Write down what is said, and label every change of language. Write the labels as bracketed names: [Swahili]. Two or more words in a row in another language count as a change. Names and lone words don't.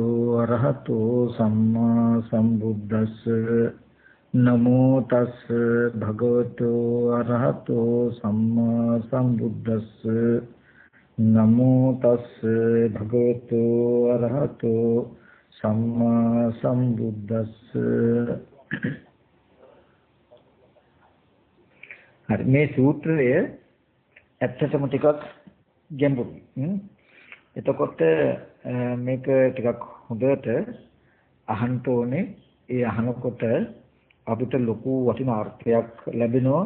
[Pali] अरहतो सम्मा संबुद्धस् नमो तस् भगवतो अरहतो सम्मा संबुद्धस् नमो तस् भगवतो अरहतो सम्मा संबुद्धस् [Sinhala] හරි මේ සූත්‍රය ඇත්තටම ටිකක් ගැඹුරුයි. එතකොට මේක ටිකක් හොඳට අහන්න ඕනේ. ඒ අහනකොට අපිට ලොකු වටිනා අර්ථයක් ලැබෙනවා.